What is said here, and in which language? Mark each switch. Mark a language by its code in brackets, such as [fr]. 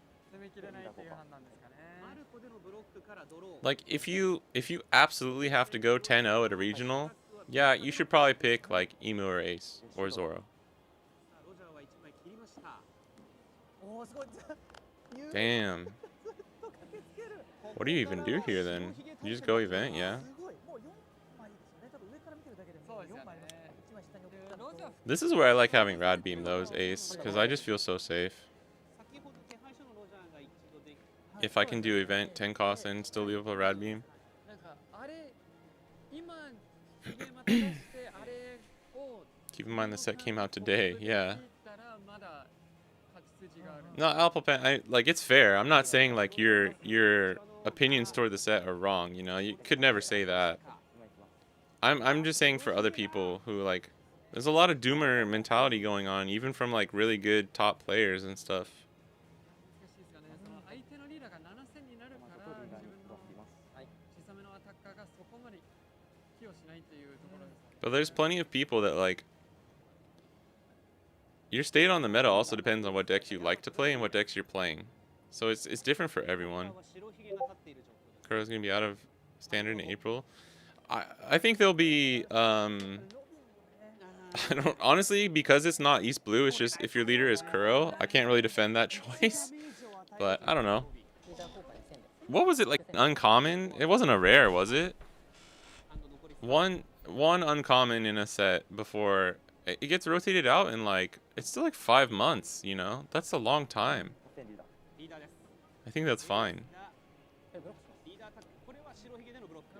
[ja] 攻めきれないっていう判断ですかね。マルコでのブロックからドロー。 [en] Like if you absolutely have to go 10-0 at a regional, yeah, you should probably pick like Emu or Ace or Zoro. [ja] ロジャーは1枚切りました。おおすごい [en] Damn. [ja] ずっと駆けつける [en] What do you even do here then? You just go event, yeah. [ja] すごいもう4枚ですよね多分上から見てるだけでも4枚1枚下に送ったのと [en] This is where I like having Rad Beam though, is Ace, because I just feel so safe. [ja] 先ほど手配書のロジャーが一度で [en] If I can do event 10 cost and still leave a Rad Beam. [ja] なんかあれ今ひげまた出してあれを [en] Keep in mind the set came out today, yeah. [ja] 切ったらまだ勝ち筋がある [en] No, Alpha like it's fair. I'm not saying like your opinions toward the set are wrong, you know. You could never say that. I'm just saying for other people who like there's a lot of doomer mentality going on even from like really good top players and stuff. [ja] 難しいですかねその相手のリーダーが7000になるから自分の小さめのアタッカーがそこまで寄与しないっていうところですね [en] But there's plenty of people that like your state on the meta also depends on what decks you like to play and what decks you're playing. So it's different for everyone. [ja] 白ひげが立っている状況です。 [en] Kuro's gonna be out of standard in April. I think they'll be I don't honestly because it's not East Blue, it's just if your leader is Kuro, I can't really defend that choice. But I don't know. What was it like uncommon? It wasn't a rare, was it? [ja] ハンド残り [en] One uncommon in a set before it gets rotated out in like it's still like 5 months, you know? That's a long time. [ja] リーダーです。 [en] I think that's fine. [ja] リーダータックこれは白ひげでのブロック。